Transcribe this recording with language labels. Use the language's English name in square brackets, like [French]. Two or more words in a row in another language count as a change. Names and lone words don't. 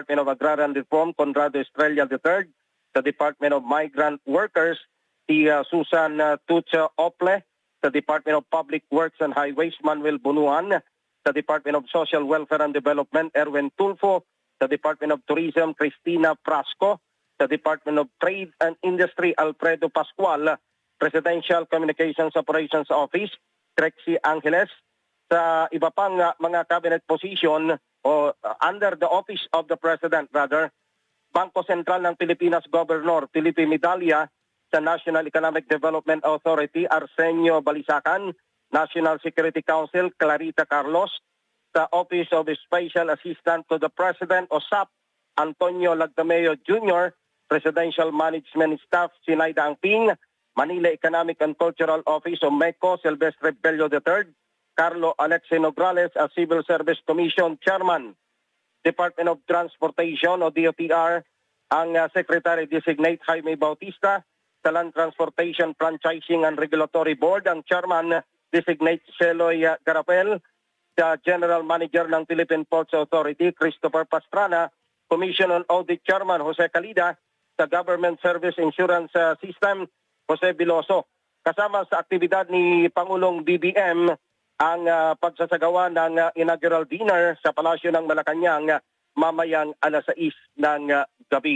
[Filipino] of Agrarian Reform Conrado Estrella III, sa Department of Migrant Workers si Susan Tucha Ople, sa Department of Public Works and Highways Manuel Bunuan, sa Department of Social Welfare and Development Erwin Tulfo, sa Department of Tourism Cristina Prasco, sa Department of Trade and Industry Alfredo Pascual, Presidential Communications Operations Office Trexie Angeles, sa iba pang mga [English] cabinet position [Filipino] o [English] under the office of the President rather, [Filipino] Bangko Sentral ng Pilipinas Governor Felipe Medalla, sa National Economic Development Authority Arsenio Balisacan, National Security Council Clarita Carlos, sa Office of Special Assistant to the President o SAP Antonio Lagdameo Jr., Presidential Management Staff Sinaida Angping, Manila Economic and Cultural Office o MECO Silvestre Bello III, Carlo Alexei Nograles as Civil Service Commission Chairman, Department of Transportation o DOTR, ang Secretary-Designate Jaime Bautista, sa Land Transportation Franchising and Regulatory Board, ang Chairman-Designate Celoy Garapel, sa General Manager ng Philippine Ports Authority, Christopher Pastrana, Commission on Audit Chairman Jose Calida, sa Government Service Insurance System, Jose Biloso. Kasama sa aktibidad ni Pangulong BBM ang pagsasagawa ng inaugural dinner sa Palasyo ng Malacanang mamayang alas 6 ng gabi.